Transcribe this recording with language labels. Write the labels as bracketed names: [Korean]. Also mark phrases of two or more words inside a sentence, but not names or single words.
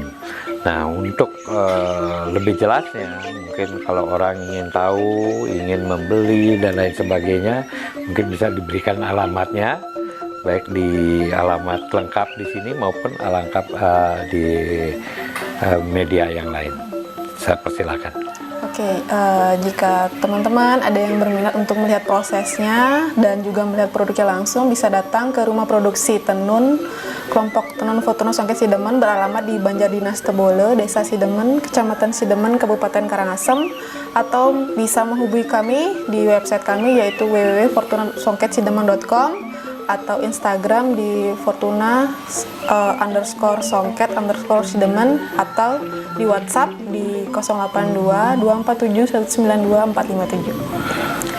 [Indonesian] Nah untuk lebih jelasnya, mungkin kalau orang ingin tahu, ingin membeli dan lain sebagainya, mungkin bisa diberikan alamatnya, baik di alamat lengkap di sini maupun alamat di media yang lain. Saya persilakan. Oke, jika teman-teman ada yang berminat untuk melihat prosesnya dan juga melihat produknya langsung, bisa datang ke rumah produksi tenun kelompok tenun Fortuna Songket Sidemen beralamat di Banjar Dinas Tebole, Desa Sidemen, Kecamatan Sidemen, Kabupaten Karangasem, atau bisa menghubungi kami di website kami yaitu www.fortunasongketsidemen.com atau Instagram di Fortuna_Songket_Sidemen atau di WhatsApp di 082 247 192 457.